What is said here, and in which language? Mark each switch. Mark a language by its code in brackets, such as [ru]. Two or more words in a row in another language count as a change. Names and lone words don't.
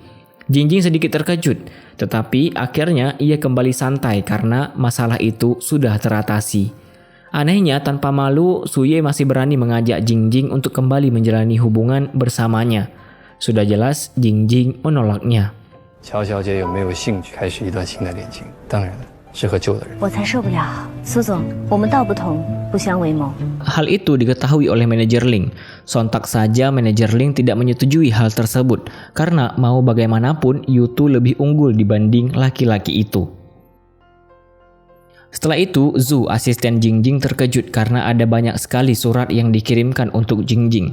[id] Jingjing sedikit terkejut, tetapi akhirnya ia kembali santai karena masalah itu sudah teratasi. Anehnya, tanpa malu, Su Ye masih berani mengajak Jingjing untuk kembali menjalani hubungan bersamanya. Sudah jelas Jingjing menolaknya. [zh] 乔小姐有没有兴趣开始一段新的恋情？当然了，是和旧的人。我才受不了，苏总，我们道不同，不相为谋。 [id] Hal itu diketahui oleh manajer Ling. Sontak saja manajer Ling tidak menyetujui hal tersebut karena mau bagaimanapun Yutu lebih unggul dibanding laki-laki itu. Setelah itu, Zhu, asisten Jingjing, terkejut karena ada banyak sekali surat yang dikirimkan untuk Jingjing.